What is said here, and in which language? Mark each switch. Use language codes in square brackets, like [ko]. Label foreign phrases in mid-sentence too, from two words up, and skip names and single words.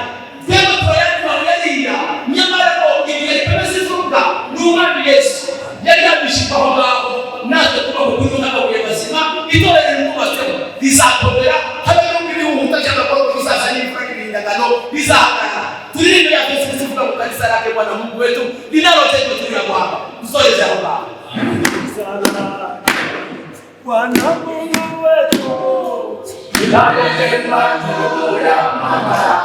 [rw] Twebwe turayandi mabuye ariya, nyamara ngo ibuye rikomeze ifuruka ni Umwami Yesu. Yari yabishyize aho ngaho natwe tugomba kunywa n'amabuye mazima. Itorero rimubatseho rizakomera, habemo ibihuhuta cy'agakoko bizaza n'imvura n'ibindagano bizahagarara. Turirimbe ya Yesu tuvuga [sw] mu kanisa lake Bwana Mungu wetu linalotendwa juu ya mwamba. [rw] Tusoleze aho ngaho. [sw] Bwana Mungu wetu linalotendwa juu ya mwamba.